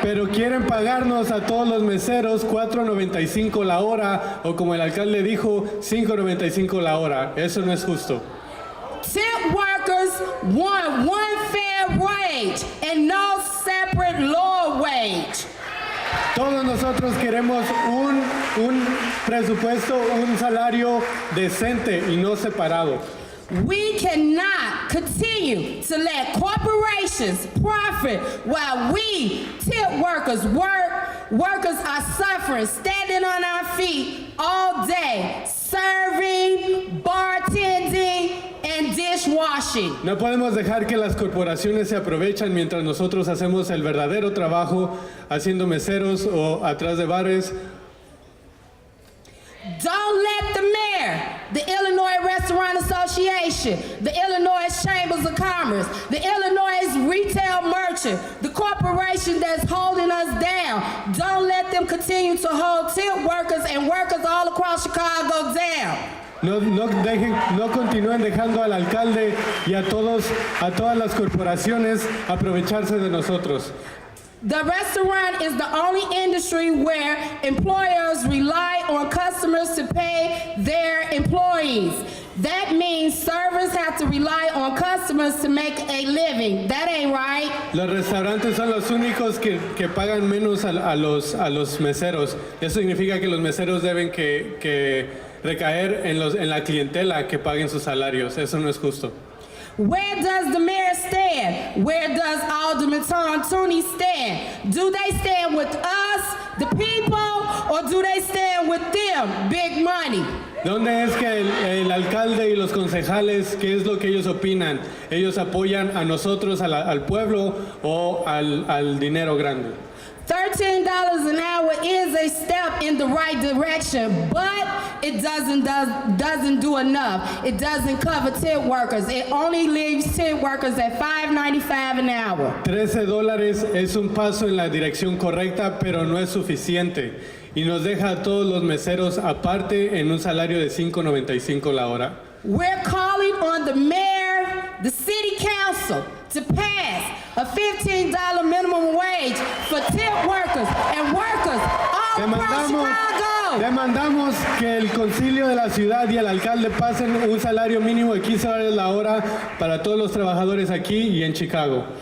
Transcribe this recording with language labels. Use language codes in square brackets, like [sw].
[es] Pero quieren pagarnos a todos los meseros $4.95 la hora, o como el alcalde dijo, $5.95 la hora. Eso no es justo. [en] Tip workers want one fair wage and no separate lower wage. [es] Todos nosotros queremos un presupuesto, un salario decente y no separado. [en] We cannot continue to let corporations profit while we tip workers work. Workers are suffering, standing on our feet all day, serving, bartending, and dishwashing. [es] No podemos dejar que las corporaciones se aprovechan mientras nosotros hacemos el verdadero trabajo haciendo meseros o atrás de bares. [en] Don't let the mayor, the Illinois Restaurant Association, the Illinois Chambers of Commerce, the Illinois Retail Merchant, the corporation that's holding us down, don't let them continue to hold tip workers and workers all across Chicago down. [es] No continúen dejando al alcalde y a todas las corporaciones aprovecharse de nosotros. [en] The restaurant is the only industry where employers rely on customers to pay their employees. That means servers have to rely on customers to make a living. That ain't right. [es] Los restaurantes son los únicos que pagan menos a los meseros. Eso significa que los meseros deben que recaer en la clientela que paguen sus salarios. Eso no es justo. [en] Where does the mayor stand? Where does Alderman Tooney stand? Do they stand with us, the people, or do they stand with them, big money? [es] ¿Dónde es que el alcalde y los concejales, qué es lo que ellos opinan? ¿Ellos apoyan a nosotros, al pueblo, o al dinero grande? [en] $13 an hour is a step in the right direction, but it doesn't do enough. It doesn't cover tip workers. It only leaves tip workers at $5.95 an hour. [es] $13 es un paso en la dirección correcta, pero no es suficiente. Y nos deja a todos los meseros aparte en un salario de $5.95 la hora. [en] We're calling on the mayor, the city council, to pass a $15 minimum wage for tip workers and workers all across Chicago. [es] Demandamos que el concilio de la ciudad y el alcalde pasen un salario mínimo de $15 la hora para todos los trabajadores aquí y en Chicago.